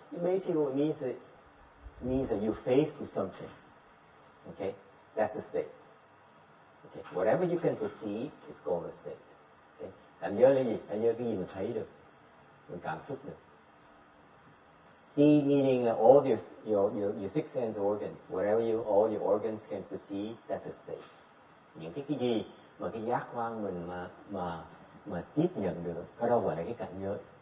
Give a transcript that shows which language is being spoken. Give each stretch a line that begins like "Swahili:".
English: Basically it means that you face with something, okay, that's a state. Okay. Whatever you can perceive is called a state.
Vietnamese: Okay. Cảnh giới là gì? Cảnh giới cái gì mình thấy được, mình cảm xúc được.
English: See meaning all your six sense organs, whatever all your organs can perceive, that's a state.
Vietnamese: Những cái gì mà cái giác quan mình mà tiếp nhận được, cái đó gọi là cái cảnh giới.